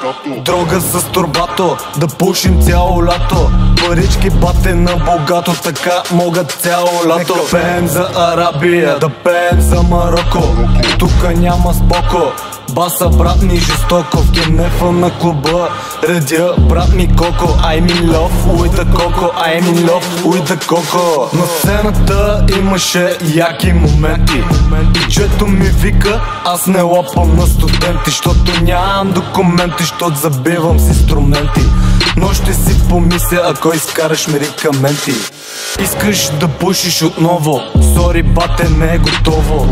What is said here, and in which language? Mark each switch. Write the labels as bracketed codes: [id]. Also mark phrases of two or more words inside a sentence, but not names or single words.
[bg] Дрога с турбато, да пушим цяло лято. Парички бате на богато, така могат цяло лято. Нека пеем за Арабия, да пеем за Мароко. Тука няма споко, баса брат ми жестоко. В кенефа на клуба редя брат ми коко. [en] I'm in love with the coco, I'm in love with the coco. [bg] На сцената имаше яки моменти. Пичето ми вика, аз не лапам на студенти. Щото нямам документи, щото забивам с инструменти. Но ще си помисля, ако изкараш медикаменти. Искаш да пушиш отново, сори бате не е готово.